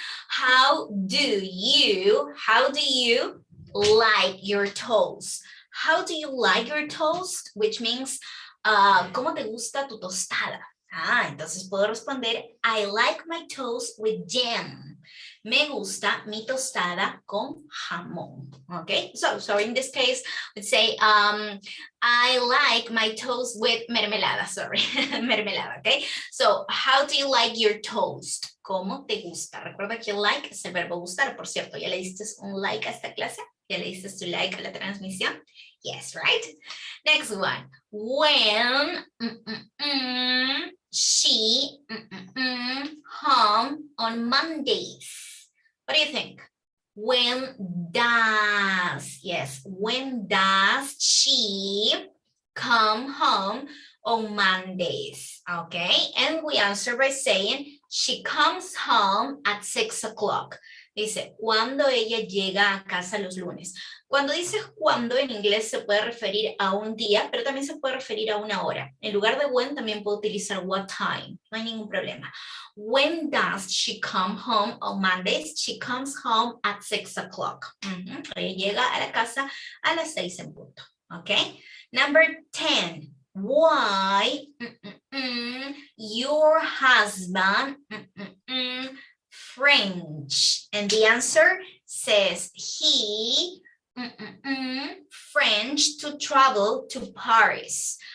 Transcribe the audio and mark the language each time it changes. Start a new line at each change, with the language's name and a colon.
English: How do you like your toast? How do you like your toast? Which means,
Spanish: ¿cómo te gusta tu tostada? Entonces puedo responder,
English: I like my toast with jam.
Spanish: Me gusta mi tostada con jamón.
English: Okay, so in this case, let's say, I like my toast with mermelada, sorry, mermelada, okay? So, how do you like your toast?
Spanish: ¿Cómo te gusta? Recuerda que like es el verbo gustar, por cierto, ¿ya le diste un like a esta clase? ¿Ya le diste tu like a la transmisión?
English: Yes, right? Next one. When she home on Mondays. What do you think? When does she come home on Mondays? Okay, and we answer by saying she comes home at 6 o'clock.
Spanish: Dice, cuando ella llega a casa los lunes. Cuando dices cuando en inglés se puede referir a un día, pero también se puede referir a una hora. En lugar de when también puedo utilizar what time. No hay ningún problema.
English: When does she come home on Mondays? She comes home at 6 o'clock.
Spanish: Ella llega a la casa a las 6 en punto.
English: Okay. Number 10. Why your husband French? And the answer says he French to travel to Paris.